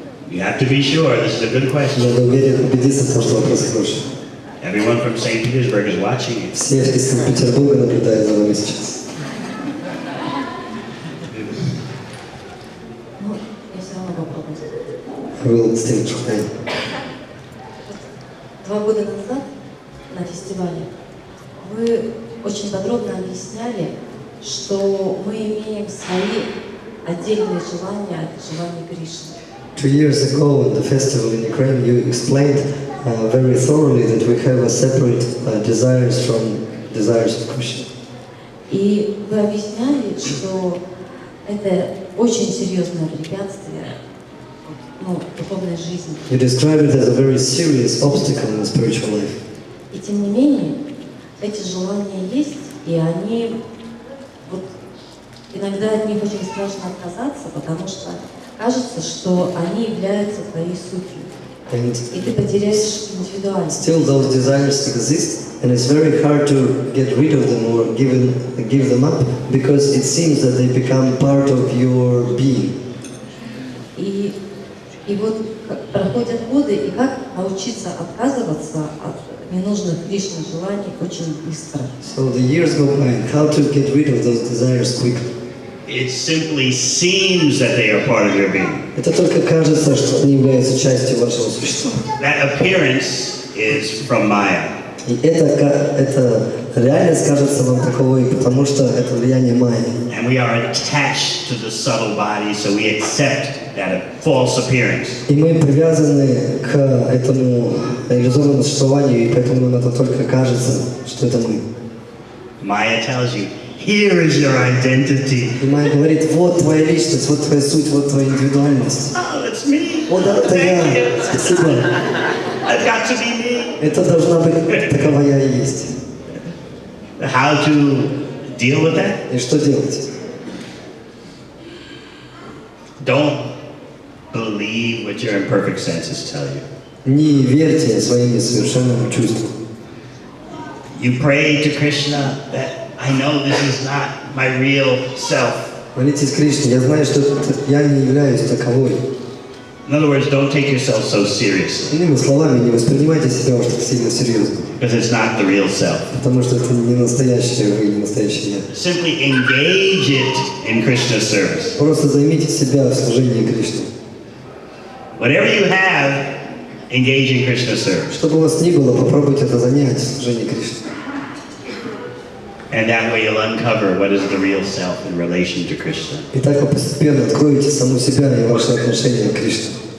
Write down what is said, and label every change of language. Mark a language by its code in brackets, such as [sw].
[en] You have to be sure this is a good question. [ru] Надо уверен, убедиться в том, что вопрос хороший. [en] Everyone from St. Petersburg is watching it. [ru] Все из Санкт-Петербурга наблюдают за вами сейчас. Ну, я все равно попробую. [en] I will still try. [ru] 2 года назад на фестивале вы очень подробно объясняли, что мы имеем свои отдельные желания от желаний Кришны. [en] 2 years ago at the festival in Ukraine, you explained very thoroughly that we have a separate desires from desires of Krishna. [ru] И вы объясняли, что это очень серьезное препятствие духовной жизни. [en] You describe it as a very serious obstacle in the spiritual life. [ru] И тем не менее, эти желания есть, и они иногда от них очень страшно отказаться, потому что кажется, что они являются твоей сутью. [en] And [ru] и ты потеряешь индивидуальность. [en] still those desires exist, and it's very hard to get rid of them or give them up, because it seems that they become part of your being. [ru] И вот проходят годы, и как научиться отказываться от ненужных лишних желаний очень быстро. [en] So the years go by. How to get rid of those desires quickly? It simply seems that they are part of your being. [ru] Это только кажется, что они являются частью вашего существа. [en] That appearance is from Maya. [ru] И эта реальность кажется вам таковой, потому что это влияние майи. [en] And we are attached to the subtle body, so we accept that false appearance. [ru] И мы привязаны к этому иллюзорному существованию, и поэтому нам это только кажется, что это мы. [en] Maya tells you, here is your identity. [ru] И майя говорит, вот твоя личность, вот твоя суть, вот твоя индивидуальность. [en] Oh, that's me. [ru] Вот это я. Спасибо. [en] I've got to be me. [ru] Это должна быть такова я и есть. [en] How to deal with that? [ru] И что делать? [en] Don't believe what your imperfect senses tell you. [ru] Не верьте своим несовершенным чувствам. [en] You pray to Krishna that I know this is not my real self. [ru] Молитесь Кришне, я знаю, что я не являюсь таковой. [en] In other words, don't take yourself so seriously. [ru] Иными словами, не воспринимайте себя уж так сильно серьезно. [en] Because it's not the real self. [ru] Потому что это не настоящее вы, не настоящее я. [en] Simply engage it in Krishna's service. [ru] Просто займите себя в служении Кришне. [en] Whatever you have, engage in Krishna's service. [ru] Что бы у вас ни было, попробуйте это занять в служении Кришне. [en] And that way you'll uncover what is the real self in relation to Krishna. [ru] И так вы постепенно откроете саму себя и ваши отношения к Кришне.